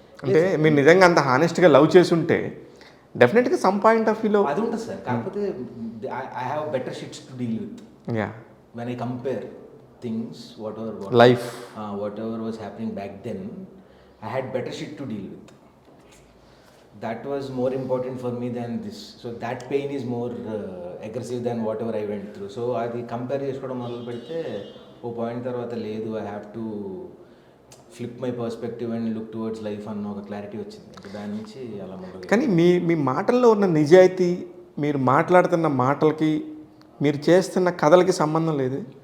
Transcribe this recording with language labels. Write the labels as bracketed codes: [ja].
[te] అంటే మీరు నిజంగా అంత హానెస్ట్గా లవ్ చేసి ఉంటే డెఫినెట్గా సమ్ పాయింట్ ఆఫ్ వ్యూలో అది ఉంటుంది సార్. కాకపోతే [en] I have better shits to deal with when I compare things, whatever was happening back then, I had better shit to deal with. That was more important for me than this. So that pain is more aggressive than whatever I went through. [te] So అది compare చేసుకోవడం మొదలు పెడితే ఓ point తర్వాత లేదు, [en] I have to flip my perspective and look towards life [te] అన్న ఒక clarity వచ్చింది. దాని నుంచి అలా మొదలు. కానీ మీ మాటల్లో ఉన్న నిజాయితీ, మీరు మాట్లాడుతున్న మాటలకి, మీరు చేస్తున్న కథలకి సంబంధం లేదు.